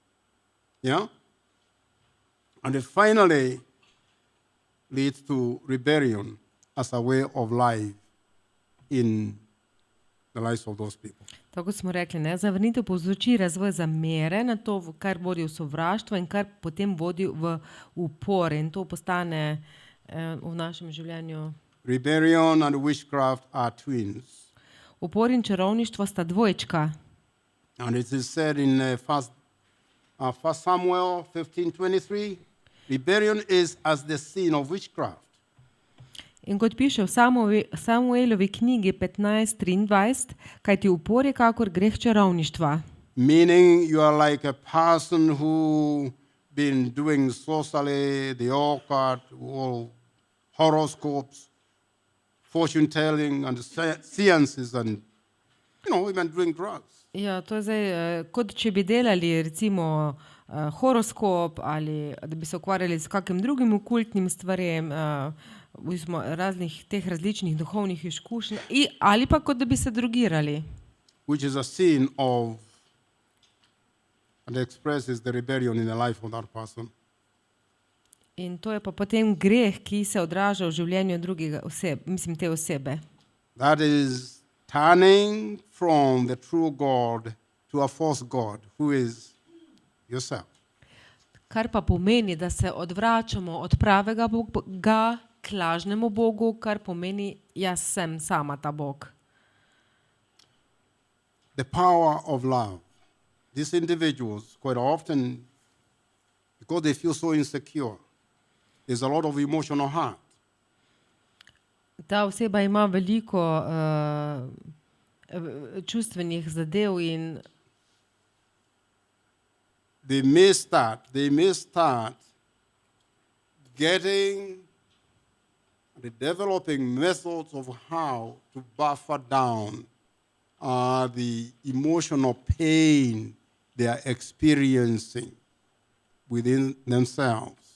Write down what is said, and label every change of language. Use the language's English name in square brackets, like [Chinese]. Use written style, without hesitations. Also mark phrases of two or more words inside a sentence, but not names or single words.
[English] Yeah? And it finally leads to rebellion as a way of life in the lives of those people. [Slovenian] Tako smo rekli, ne? Zavrnitev povzroči razvoj zamere na to, kar vodi v sovraštvo in kar potem vodi v upor. In to postane v našem življenju. [English] Rebellion and witchcraft are twins. [Slovenian] Upor in čarovništvo sta dvojčka. [English] And it is said in 1 Samuel 15:23, rebellion is as the sin of witchcraft. [Slovenian] In kot piše v Samuelovi knjigi 15:23, kajti upor je kakor greh čarovništva. [English] Meaning you are like a person who been doing sorcery, the occult, all horoscopes, fortune telling and sciences and even doing drugs. [Slovenian] Ja, to je zdaj, kot če bi delali recimo horoskop ali da bi se ukvarjali s kakim drugim okultnim stvarem, raznih teh različnih duhovnih izkušenj, ali pa kot da bi se drogirali. [English] Which is a sin of, and expresses the rebellion in the life of that person. [Slovenian] In to je pa potem greh, ki se odraža v življenju te osebe. [English] That is turning from the true God to a false God, who is yourself. [Slovenian] Kar pa pomeni, da se odvračamo od pravega Boga k lažnemu Bogu, kar pomeni, jaz sem sama ta Bog. [English] The power of love. These individuals, quite often, because they feel so insecure, there's a lot of emotional hurt. [Slovenian] Ta oseba ima veliko čustvenih zadev in [English] they may start getting and developing methods of how to buffer down the emotional pain they are experiencing within themselves.